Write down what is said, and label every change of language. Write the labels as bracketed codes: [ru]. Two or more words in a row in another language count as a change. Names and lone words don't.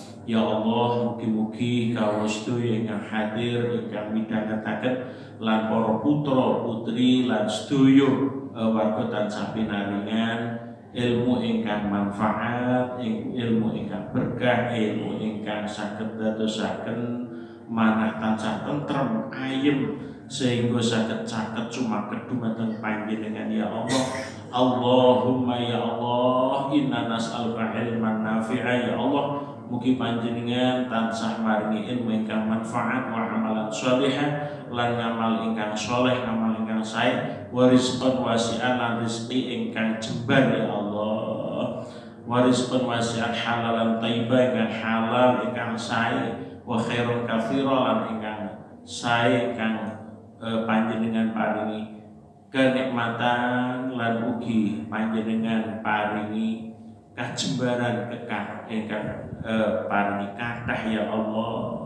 [jv] Ya Allah, mugi-mugi kawula sedaya ingkang hadir ingkang midhangetaken lan para putra putri lan sedaya warga tansah pinaringan ilmu ingkang manfaat, ilmu ingkang berkah, ilmu ingkang saged dadosaken manah tansah tentrem ayem sehingga saged caket sumaket dumateng panjenengan ya Allah. [ar] اللهم يا الله، إنا نسألك علما نافعا يا الله. [jv] Mugi panjenengan tansah maringi ilmu ingkang manfaat [ar] وعملا صالحا [jv] lan ngamal ingkang soleh, ngamal ingkang sae, [ar] ورزقا واسعا [jv] lan rezeki ingkang jembar ya Allah. [ar] ورزقا واسعا حلالا طيبة [jv] ingkang halal ingkang sae, [ar] وخير كثيرا [jv] lan ingkang sae ingkang panjenengan paringi kenikmatan lan ugi panjenengan paringi kajembaran kekah ingkang paringi kathah ya Allah.